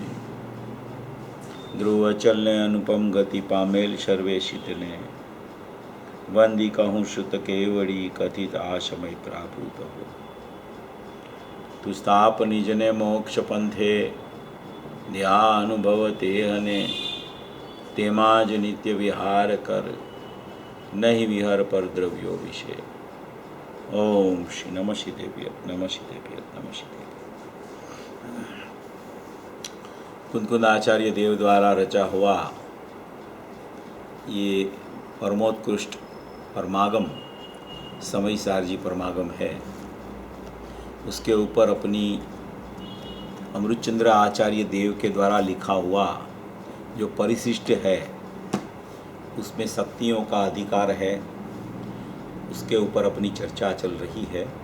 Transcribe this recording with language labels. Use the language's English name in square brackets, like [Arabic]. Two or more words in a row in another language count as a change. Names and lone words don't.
[Gujarati] ધ્રુવ અચલ ને અનુપમ ગતિ પામેલ સર્વેશિતને, વંદી કહું શ્રુત કેવડી કથિત આ સમય પ્રાપ્ત હો। તું સ્થાપ નિજને મોક્ષ પંથે, ધ્યા અનુભવ તે હને, તેમાં જ નિત્ય વિહાર કર, નહીં વિહર પર દ્રવ્યો વિશે। [Sanskrit] ओम श्री नमः शिदेव्य नमः शिदेव्य नमः शिदेव्य। [Hindi] कुंदकुंद आचार्य देव द्वारा रचा हुआ ये परमोत्कृष्ट परमागम समय सारजी परमागम है। उसके ऊपर अपनी अमृतचंद्र आचार्य देव के द्वारा लिखा हुआ जो परिशिष्ट है, उसमें शक्तियों का अधिकार है, उसके ऊपर अपनी चर्चा चल रही है।